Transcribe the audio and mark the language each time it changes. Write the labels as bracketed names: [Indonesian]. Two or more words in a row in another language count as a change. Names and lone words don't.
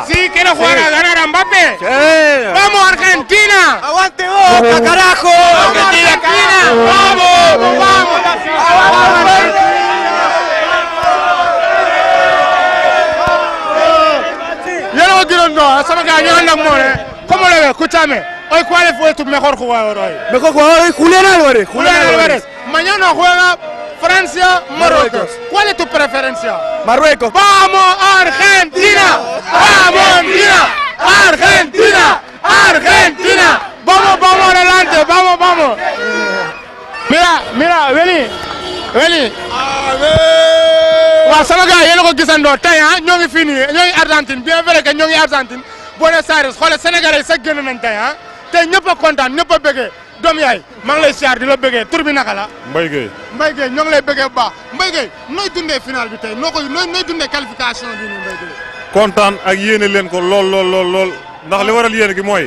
[Spanish] Sí, quiere jugar a ganar a Mbappé. Sí. ¡Vamos, Argentina! ¡Aguante Boca, carajo! ¡Argentina! ¡Vamos! No, [Wolof] sama gars ñu ànd ak moom ne [Spanish] ¿cómo lo ves? Escúchame, hoy ¿cuál fue tu mejor jugador hoy? Mejor jugador hoy Julián Álvarez. Mañana juega Francia-Marruecos. ¿Cuál es tu preferencia? Marruecos. ¡Vamos Argentina! ¡Argentina! ¡Vamos adelante! ¡Vamos! Mira, vení. [Wolof] waaw sama gars yéen a ko gisandoo tey ah ñoo ngi fii nii ñoo ngi Argentine [French] bien vrai que [Wolof] ñoo ngi Argentine Buenos Aires xoolal Sénégalais yi sax génn nañ tey ah tey ñëpp a kontaan ñëpp a bëggee doom yaay maa ngi lay siyaar di la bëggee tur bi naka la. Mbaye Gueye. Mbaye Gueye ñoo ngi lay bëggee bu baax Mbaye Gueye nooy dundee final bi tey nooy dundee qualification bi nii Mbaye Gueye. kontaan ak yéene leen ko lool ndax li waral yéene gi mooy.